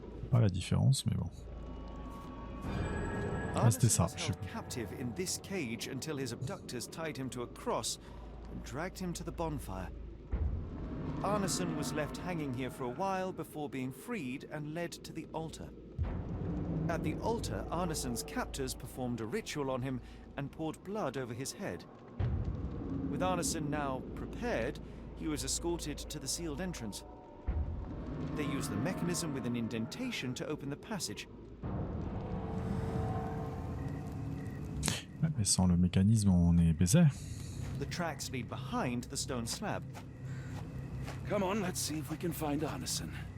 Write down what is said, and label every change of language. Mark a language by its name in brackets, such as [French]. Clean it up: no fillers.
[French] Pas la différence, mais bon. Ah, c'était ça. Je sais pas. [English] Captive in this cage until his abductors tied him to a cross and dragged him to the bonfire. Arneson was left hanging here for a while before being freed and led to the altar. At the altar, Arneson's captors performed a ritual on him and poured blood over his head. With Arneson now prepared, he was escorted to the sealed entrance. They used the mechanism with an indentation to open the passage. [French] Ouais, mais sans le mécanisme, on est baisé. [English] The tracks lead behind the stone slab. Come on, let's see if we can find Arneson.